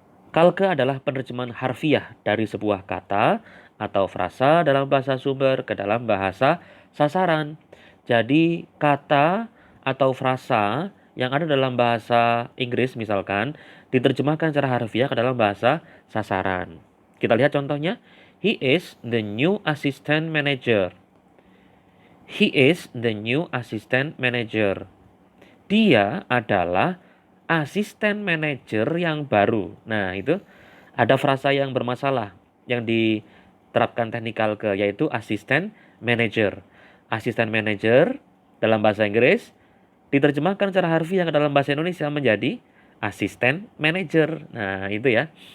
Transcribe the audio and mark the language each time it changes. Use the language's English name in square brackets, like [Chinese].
[Indonesian] Kalke adalah penerjemahan harfiah dari sebuah kata atau frasa dalam bahasa sumber ke dalam bahasa sasaran. Jadi kata atau frasa yang ada dalam bahasa Inggris misalkan diterjemahkan secara harfiah ke dalam bahasa sasaran. Kita lihat contohnya. [English] He is the new assistant manager. He is the new assistant manager. [Indonesian] Dia adalah asisten manajer yang baru. Nah, itu ada frasa yang bermasalah yang diterapkan teknik kalke yaitu asisten manajer. Asisten manajer dalam bahasa Inggris diterjemahkan secara harfiah ke dalam bahasa Indonesia menjadi asisten manajer. Nah, itu ya.